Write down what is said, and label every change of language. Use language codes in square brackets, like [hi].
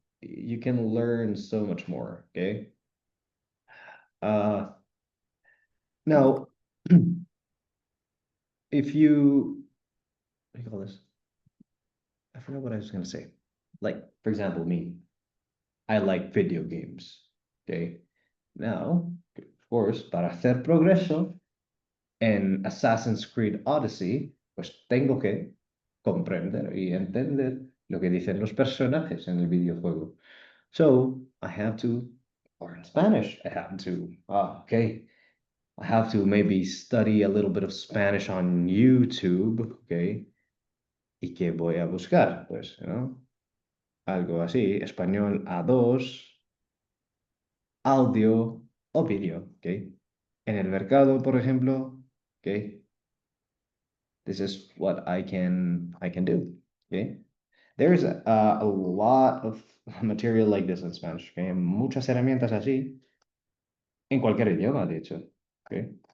[en] You can learn so much more. Okay. Uh, now, if you what do you call this? I forgot what I was gonna say. Like, for example, me, I like video games. Okay. [es] Now, of course, para hacer progreso en Assassin's Creed Odyssey, pues tengo que comprender y entender lo que dicen los personajes en el videojuego. [en] So I have to learn Spanish. Okay. I have to maybe study a little bit of Spanish on YouTube, okay? [es] ¿Y qué voy a buscar? Pues, algo así, español A2, audio o vídeo, okay? En el mercado, por ejemplo, okay? [en] This is what I can do, okay? There's a lot of material like this in Spanish, okay? [es] Muchas herramientas así en cualquier idioma, de hecho, okay?